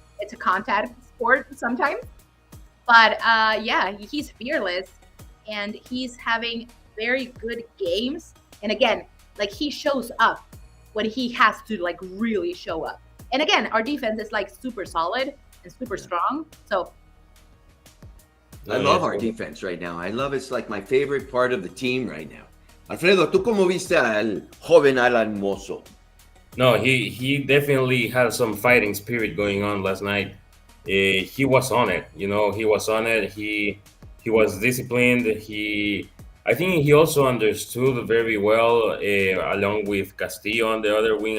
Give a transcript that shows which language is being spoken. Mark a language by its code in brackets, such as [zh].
[en] It's a contact sport sometimes. But yeah, he's fearless, and he's having very good games. And again, like, he shows up when he has to like really show up. And again, our defense is like super solid and super strong. So I love our defense right now. I love it's like my favorite part of the team right now. [es] Alfredo, ¿tú cómo viste al joven Alan Mozo? [en] No, he definitely had some fighting spirit going on last night. He was on it, you know. He was on it. He was disciplined. I think he also understood very well, along with Castillo on the other wing.